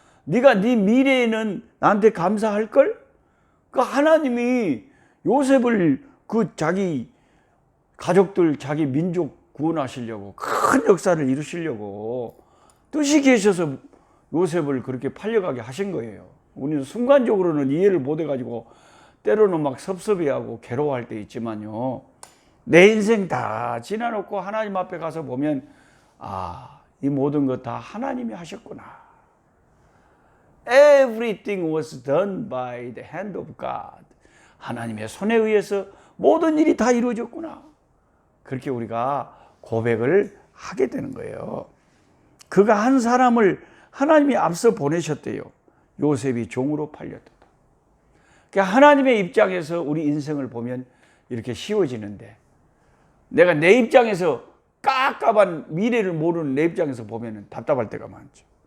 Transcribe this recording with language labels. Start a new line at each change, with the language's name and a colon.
Korean: 네가 네 미래에는 나한테 감사할걸? 그러니까 하나님이 요셉을 그 자기 가족들, 자기 민족 구원하시려고 큰 역사를 이루시려고 뜻이 계셔서 요셉을 그렇게 팔려가게 하신 거예요. 우리는 순간적으로는 이해를 못 해가지고 때로는 막 섭섭해하고 괴로워할 때 있지만요, 내 인생 다 지나놓고 하나님 앞에 가서 보면 이 모든 것 다 하나님이 하셨구나.
English: Everything was done by the hand of God.
Korean: 하나님의 손에 의해서 모든 일이 다 이루어졌구나. 그렇게 우리가 고백을 하게 되는 거예요. 그가 한 사람을 하나님이 앞서 보내셨대요. 요셉이 종으로 팔렸다. 그러니까 하나님의 입장에서 우리 인생을 보면 이렇게 쉬워지는데, 내가 내 입장에서 깝깝한 미래를 모르는 내 입장에서 보면 답답할 때가 많죠.